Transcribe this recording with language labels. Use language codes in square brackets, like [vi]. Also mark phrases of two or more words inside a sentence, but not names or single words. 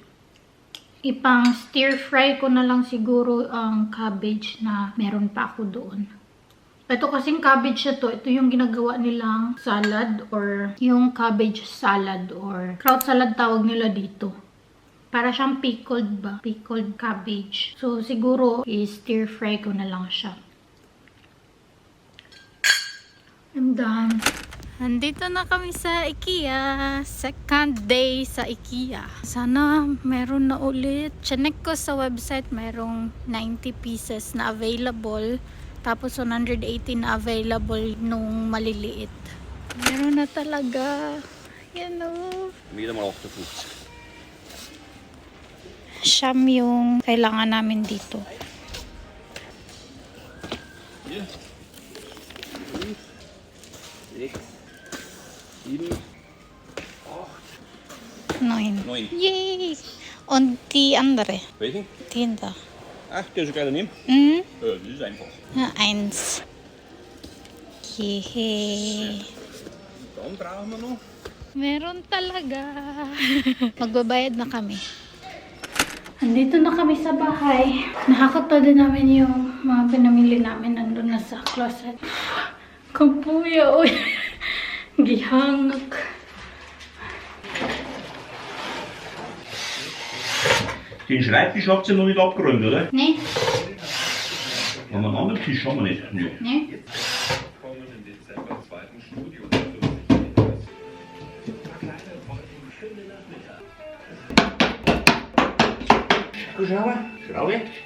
[tl] Ipang [en] stir fry [tl] ko na lang siguro ang cabbage na meron pa ako doon. Ito kasing cabbage na to, ito yung ginagawa nilang salad or yung [en] cabbage salad or kraut salad [tl] tawag nila dito. Para siyang pickled ba? [en] Pickled cabbage. [tl] So siguro i- [en] stir fry [tl] ko na lang siya. [en] I'm done. [tl] Nandito na kami sa IKEA. [en] Second day [tl] sa IKEA. Sana meron na ulit. Chinek ko sa website, merong 90 pieces na available. Tapos 118 na available nung maliliit. Meron na talaga. Yan o. Siyam yung kailangan namin dito. [en] Yeah. 7, 8, 9. Yay! [de] Und die andere? Welchen? Den da. Ach, der ist gerade daneben? Mhm. Das ist einfach. Ja, 1. Okay. Dann brauchen wir noch. [tl] Meron talaga. Magbabayad na kami. Andito na kami sa bahay. Nakakatawa din namin yung mga pinamili namin nandun na sa closet. [ceb] Kapuya, oy. Gihangak. [de] Den Schreibtisch habt ihr noch nicht abgeräumt, oder? Nee. Ja, einen anderen Tisch haben wir nicht. Nö. Nee. Schraube. Schraube.